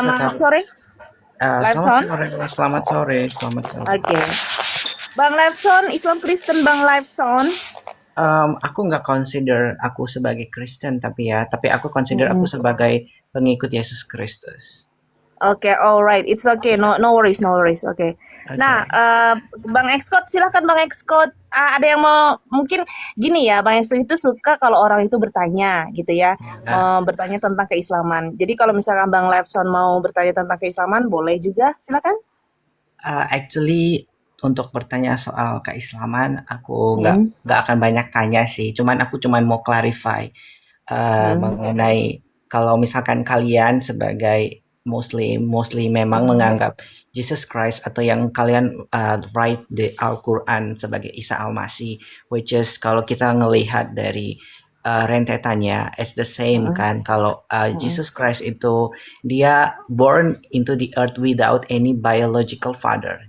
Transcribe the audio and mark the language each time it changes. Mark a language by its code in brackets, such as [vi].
[id] Selamat tahu. sore. [en] Lights on? [id] Selamat sore. Oke. Bang Liveson, Islam Kristen Bang Liveson. Aku nggak consider aku sebagai Kristen tapi aku consider aku sebagai pengikut Yesus Kristus. [en] Oke, alright, it's okay, no worries, oke. [id] Nah, Bang Xcode, silahkan Bang Xcode. Ada yang mau, mungkin gini ya, Bang Xcode itu suka kalau orang itu bertanya gitu ya, bertanya tentang keislaman. Jadi kalau misalkan Bang Liveson mau bertanya tentang keislaman, boleh juga, silakan. Actually untuk bertanya soal keislaman aku nggak akan banyak tanya sih. Aku mau clarify mengenai kalau misalkan kalian sebagai Muslim memang menganggap Jesus Christ atau yang kalian write di Al-Quran sebagai Isa Al-Masih, [en] which is [id] kalau kita ngelihat dari rentetannya [en] it's the same [id] kan. Kalau [en] Jesus Christ [id] itu dia [en] born into the earth without any biological father.